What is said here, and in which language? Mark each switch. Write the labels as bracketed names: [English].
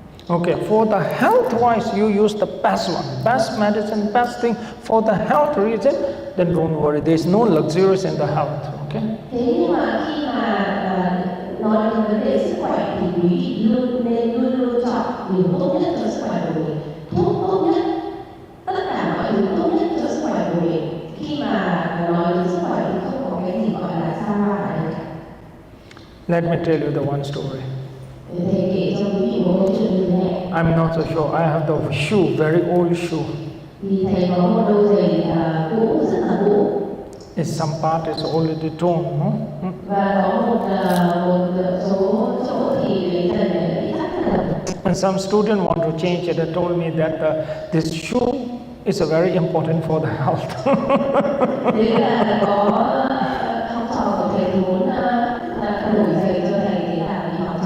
[English] Okay, for the health wise, you use the best one, best medicine, best thing. For the health reason, then don't worry, there's no luxurious in the health, okay? [Vietnamese] Thế nhưng mà khi mà nói đến vấn đề sức khỏe thì quý vị nên luôn chọn điều tốt nhất cho sức khỏe của mình, thuốc tốt nhất, tất cả mọi thứ tốt nhất cho sức khỏe của mình. Khi mà nói đến sức khỏe thì không có cái gì gọi là xa hoa ở đây. [English] Let me tell you the one story. [Vietnamese] Thầy kể cho quý vị một câu chuyện như thế này. [English] I'm not so sure. I have the shoe, very old shoe. [Vietnamese] Thì thầy có một đôi giày cũ, rất là cũ. [English] Some part is already torn, no? [Vietnamese] Và có một số chỗ thì cái giày này đã bị thắt rồi. [English] And some student want to change it. They told me that this shoe is very important for the health. [Vietnamese] Thế là có học trò của thầy muốn đổi giày cho thầy, thế là bị